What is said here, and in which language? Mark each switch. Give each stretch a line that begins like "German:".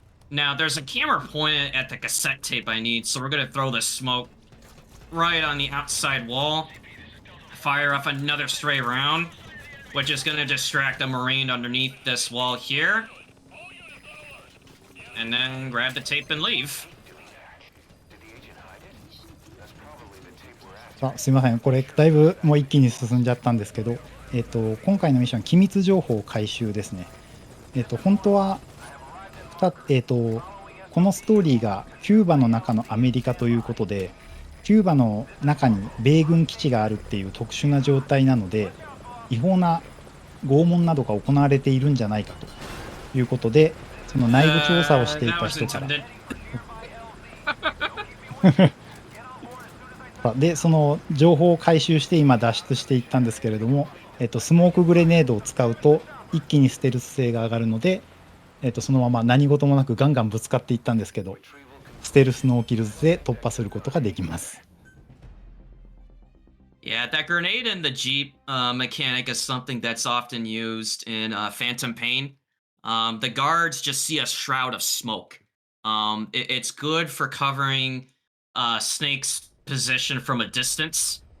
English: Now, there's a camera pointed at the cassette tape I need, so we're going to throw the smoke right on the outside wall, fire off another stray round, which is going to distract the Marine underneath this wall here, and then grab the tape and leave.
Japanese: すいません、これだいぶもう一気に進んじゃったんですけど、今回のミッション、機密情報回収ですね。本当はこのストーリーがキューバの中のアメリカということで、キューバの中に米軍基地があるっていう特殊な状態なので、違法な拷問などが行われているんじゃないかということで、その内部調査をしていた人からで、その情報を回収して今脱出していったんですけれども、スモークグレネードを使うと一気にステルス性が上がるので、そのまま何事もなくガンガンぶつかっていったんですけど、ステルスノーキルズで突破することができます。
English: Yeah, that grenade in the Jeep mechanic is something that's often used in Phantom Pain. The guards just see a shroud of smoke. It's good for covering Snake's position from a distance.